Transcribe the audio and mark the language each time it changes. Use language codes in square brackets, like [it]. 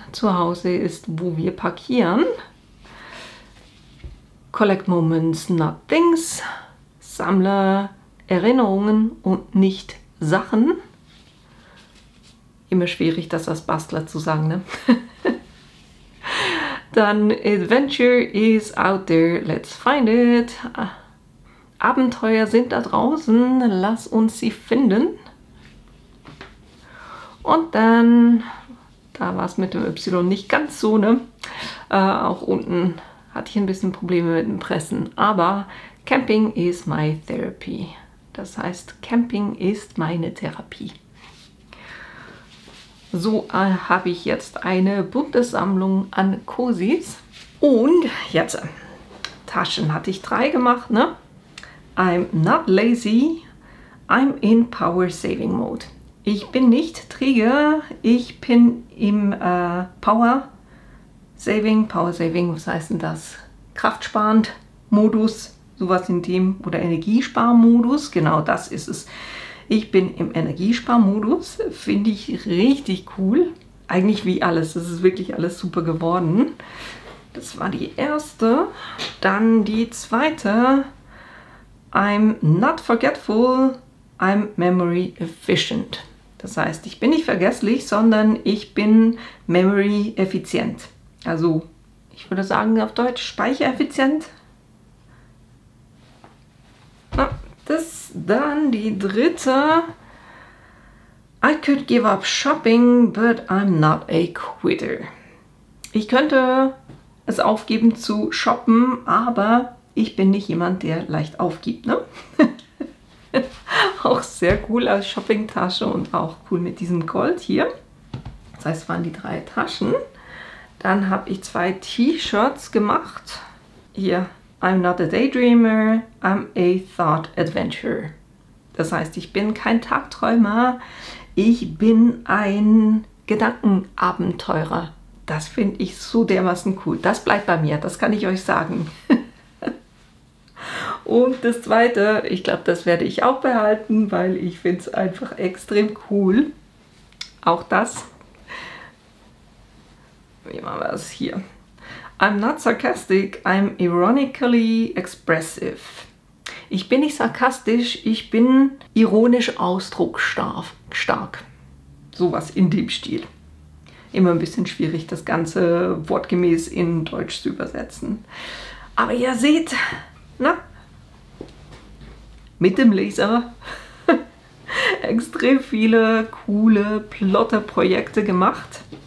[de] Zu Hause ist, wo wir parkieren. [en] Collect Moments, not Things. [de] Sammle Erinnerungen und nicht Sachen. Immer schwierig, das als Bastler zu sagen, ne? [en] Dann Adventure is out there, let's find it. [de] Abenteuer sind da draußen, lass uns sie finden. Und dann, da war es mit dem Y nicht ganz so, ne? Auch unten hatte ich ein bisschen Probleme mit dem Pressen, aber [en] Camping is my therapy. [de] Das heißt, Camping ist meine Therapie. So habe ich jetzt eine bunte Sammlung an Cozies. Und jetzt, Taschen hatte ich 3 gemacht, ne? [en] I'm not lazy, I'm in Power Saving Mode. [de] Ich bin nicht träge, ich bin im Power Saving, was heißt denn das? Kraftsparend Modus, sowas in dem, oder Energiesparmodus, genau das ist es. Ich bin im Energiesparmodus, finde ich richtig cool. Eigentlich wie alles, das ist wirklich alles super geworden. Das war die erste. Dann die zweite. [en] I'm not forgetful, I'm memory efficient. [de] Das heißt, ich bin nicht vergesslich, sondern ich bin memory effizient. Also, ich würde sagen auf Deutsch speichereffizient. Na, das dann die dritte. [en] I could give up shopping, but I'm not a quitter. [de] Ich könnte es aufgeben zu shoppen, aber ich bin nicht jemand, der leicht aufgibt, ne? Auch sehr cool als Shoppingtasche und auch cool mit diesem Gold hier. Das heißt, es waren die 3 Taschen. Dann habe ich 2 T-Shirts gemacht. [en] Hier, I'm not a daydreamer, I'm a thought adventurer. [de] Das heißt, ich bin kein Tagträumer, ich bin ein Gedankenabenteurer. Das finde ich so dermaßen cool. Das bleibt bei mir, das kann ich euch sagen. Und das zweite, ich glaube, das werde ich auch behalten, weil ich finde es einfach extrem cool. Auch das. Wie machen wir es hier? [en] I'm not sarcastic, I'm ironically expressive. [de] Ich bin nicht sarkastisch, ich bin ironisch ausdrucksstark. Sowas in dem Stil. Immer ein bisschen schwierig, das Ganze wortgemäß in Deutsch zu übersetzen. Aber ihr seht, na, mit dem Laser extrem viele coole Plotter-Projekte gemacht.